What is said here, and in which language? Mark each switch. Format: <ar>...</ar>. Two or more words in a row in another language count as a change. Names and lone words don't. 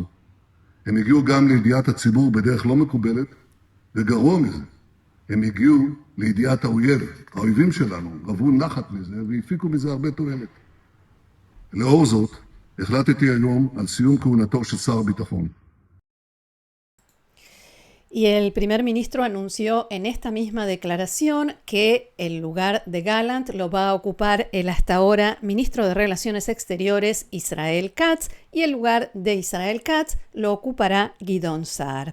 <he>הם הגיעו גם לידיעת הציבור בדרך לא מקובלת, וגרוע מזה, הם הגיעו לידיעת האויב. האויבים שלנו רבו נחת מזה והפיקו מזה הרבה תועלת. לאור זאת, החלטתי היום על סיום כהונתו של שר הביטחון.</he> <es>Y el primer ministro anunció en esta misma declaración que el lugar de Gallant lo va a ocupar el hasta ahora ministro de Relaciones Exteriores Israel Katz y el lugar de Israel Katz lo ocupará Gideon Sa'ar.</es>